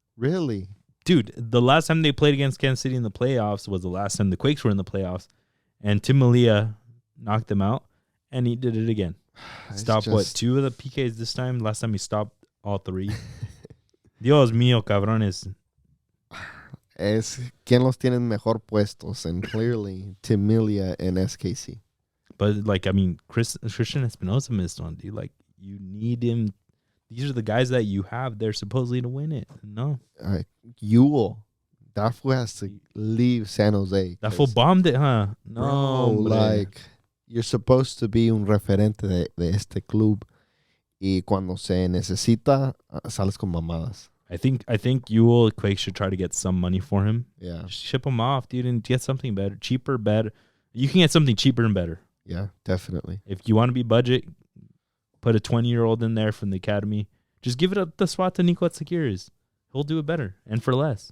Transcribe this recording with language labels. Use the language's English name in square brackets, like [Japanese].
[English] Really? Dude, the last time they played against Kansas City in the playoffs was the last time the Quakes were in the playoffs, and Tim Malia knocked them out, and he did it again. Stopped, 2 of the PKs this time? Last time he stopped all 3. [Spanish] Dios mío, cabrones. Es quien los tiene mejor puestos, [English] and clearly Timilia and SKC. But, like, I mean, Christian Espinosa missed one, dude. Like, you need him. These are the guys that you have there supposedly to win it. No. Yule. that fool has to leave San Jose. That fool bombed it, huh? No, Bro, [Spanish] hombre. [English] like, you're supposed to be [Spanish] un referente de este club. Y cuando se necesita, sales con mamadas. [English] I think you will Quake should try to get some money for him. Yeah. Just ship him off, dude, and get something better, cheaper, better. You can get something cheaper and better. Yeah, definitely. If you want to be budget, put a 20-year-old in there from the academy. Just give it the spot to Nico Atzakiris. He'll do it better and for less.